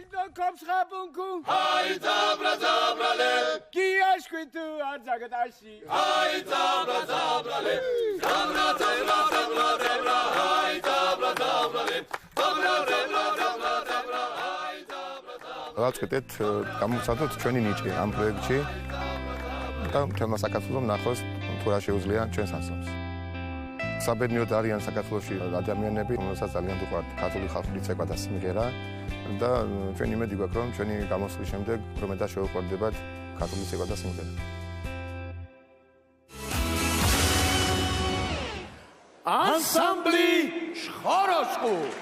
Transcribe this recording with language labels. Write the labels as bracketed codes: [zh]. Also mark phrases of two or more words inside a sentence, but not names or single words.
[ka] Kopschappunku Hai zabra zabrale Kiashkwitu arzagadashi Hai zabra zabrale Zabra zabra zabra zabra Hai zabra zabrale Zabra zabra zabra zabra Hai zabra zabra დავწყვეტეთ გამოვცადოთ ჩვენი ნიჭი ამ პროექტში და თემა საქართველოს ნახოს თუ რა შეუძლია ჩვენს ასამს. საბედნიეროდ არიან საქართველოში ადამიანები, რომელსაც ძალიან უყვართ ქართული ხალხური ცეკვა და სიმღერა და ჩვენ იმედი გვაქვს, რომ ჩვენი გამოსვლის შემდეგ რომედაც შეუყვარდებათ ქართული ცეკვა და სიმღერა. Ansambli Chorosku